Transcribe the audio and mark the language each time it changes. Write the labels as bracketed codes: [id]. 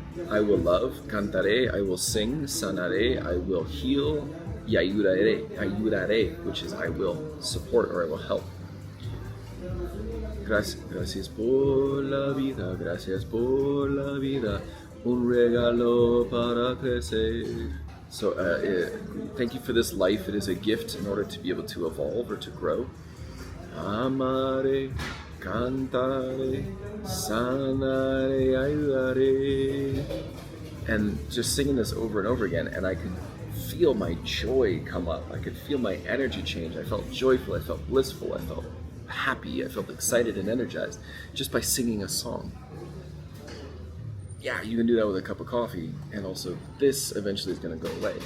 [en] I will love, [es] cantaré, [en] I will sing, [es] sanaré, [en] I will heal, [es] y ayudaré, [en] which is I will support or I will help. [es] Gracias por la vida, gracias por la vida, un regalo para crecer. [en] So thank you for this life. It is a gift in order to be able to evolve or to grow. [es] Amaré, cantaré, sanaré, ayudaré. [en] And just singing this over and over again, and I could feel my joy come up. I could feel my energy change. I felt joyful, I felt blissful, I felt happy, I felt excited and energized just by singing a song. Yeah, you can do that with a cup of coffee, and also this eventually is going to go away.